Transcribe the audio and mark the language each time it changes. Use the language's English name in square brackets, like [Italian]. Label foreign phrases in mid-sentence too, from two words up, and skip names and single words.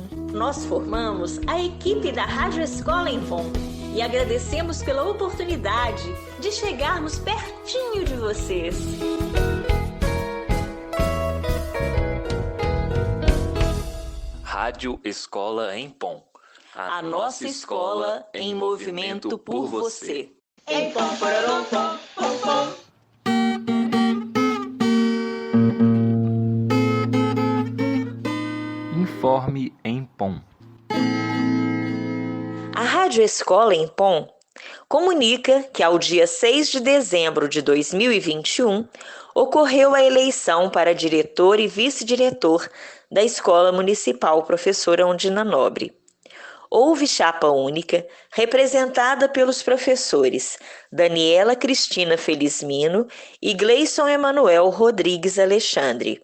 [Portuguese] Nós formamos a equipe da Rádio Escola em Pom e agradecemos pela oportunidade de chegarmos pertinho de vocês. Rádio Escola em Pom. A nossa escola em movimento por você. Em pom, pararom, pom, pom, pom. Informe em Pom. A Rádio Escola em Pom comunica que ao dia 6 de dezembro de 2021 ocorreu a eleição para diretor e vice-diretor da Escola Municipal Professora Ondina Nobre. Houve chapa única, representada pelos professores Daniela Cristina Felizmino e Gleison Emanuel Rodrigues Alexandre.